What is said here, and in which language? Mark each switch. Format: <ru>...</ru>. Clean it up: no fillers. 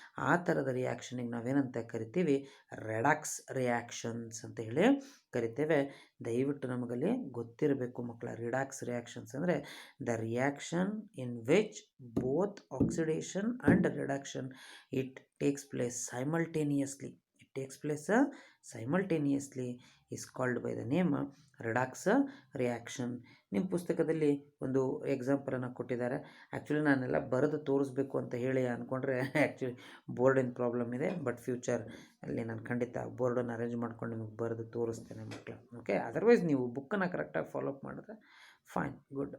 <kn>ಆ ಥರದ ರಿಯಾಕ್ಷನಿಗೆ ನಾವೇನಂತ ಕರಿತೀವಿ, ರೆಡಾಕ್ಸ್ ರಿಯಾಕ್ಷನ್ಸ್ ಅಂತ ಹೇಳಿ ಕರಿತೇವೆ. ದಯವಿಟ್ಟು ನಮಗಲ್ಲಿ ಗೊತ್ತಿರಬೇಕು ಮಕ್ಕಳ, ರಿಡಾಕ್ಸ್ ರಿಯಾಕ್ಷನ್ಸ್ ಅಂದರೆ</kn> <en>The reaction in which both oxidation and reduction it takes place simultaneously takes place simultaneously is called by the name redox reaction.</en> <kn>ನಿಮ್ಮ ಪುಸ್ತಕದಲ್ಲಿ ಒಂದು ಎಕ್ಸಾಂಪಲನ್ನು ಕೊಟ್ಟಿದ್ದಾರೆ. ಆ್ಯಕ್ಚುಲಿ ನಾನೆಲ್ಲ ಬರೆದು ತೋರಿಸ್ಬೇಕು ಅಂತ ಹೇಳಿ ಅಂದ್ಕೊಂಡ್ರೆ ಆ್ಯಕ್ಚುಲಿ ಬೋರ್ಡಿನ ಪ್ರಾಬ್ಲಮ್ ಇದೆ. ಬಟ್ ಫ್ಯೂಚರ್ ಅಲ್ಲಿ ನಾನು ಖಂಡಿತ ಬೋರ್ಡನ್ನು ಅರೇಂಜ್ ಮಾಡ್ಕೊಂಡು ನಿಮಗೆ ಬರೆದು ತೋರಿಸ್ತೇನೆ ಮಕ್ಕಳು. ಓಕೆ, ಅದರ್ವೈಸ್ ನೀವು ಬುಕ್ಕನ್ನು ಕರೆಕ್ಟಾಗಿ ಫಾಲೋಅಪ್ ಮಾಡಿದ್ರೆ ಫೈನ್, ಗುಡ್.</kn>